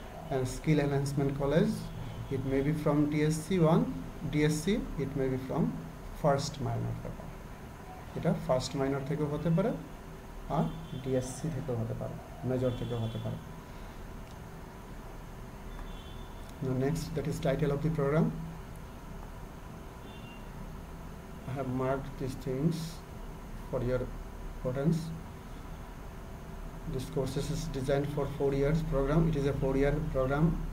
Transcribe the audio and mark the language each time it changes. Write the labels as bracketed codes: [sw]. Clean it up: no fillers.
[en] And skill enhancement college, it may be from DSC 1, DSC, it may be from first minor paper. [bn] এটা first minor থেকেও হতে পারে আর DSC থেকেও হতে পারে, মেজর থেকেও হতে পারে। [en] Now next, that is title of the program. I have marked these things for your importance. This course is designed for 4 years program. It is a 4-year program.